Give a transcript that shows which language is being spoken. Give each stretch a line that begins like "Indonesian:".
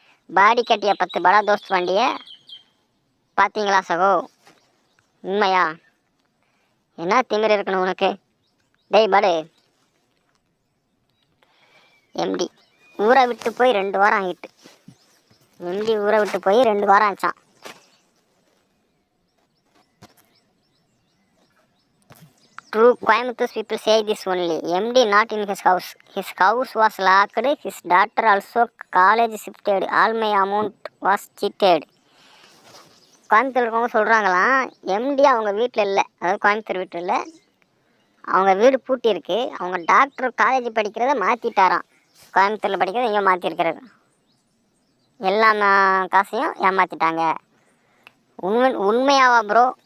Tamil: பாடி கட்டிய 10 படா தோஸ்த் வண்டியை பார்த்தீங்களா சகோ? உண்மையா? என்ன திமிர் இருக்கணும் உனக்கு? டேய் பாடு. MD ஊரை விட்டு போய் 2 வாரம் ஆகிட்டு. MD ஊரை விட்டு போய் 2 வாரம் ஆச்சான்.
English: True Coimbatore people say this only. MD not in his house. His house was locked. His daughter also college shifted. All my amount was cheated.
Tamil: Coimbatore இருக்கவங்க சொல்கிறாங்களாம், MD அவங்க வீட்டில் இல்லை. அதாவது கோயம்புத்தூர் வீட்டில் இல்லை, அவங்க வீடு பூட்டி இருக்கு. அவங்க டாக்டர் காலேஜ் படிக்கிறத மாற்றிட்டாராம். கோயம்புத்தூரில் படிக்கிறத எங்கேயோ மாற்றிருக்கிறாரு. எல்லா காசையும் ஏமாற்றிட்டாங்க. உண்மையாவா ப்ரோ?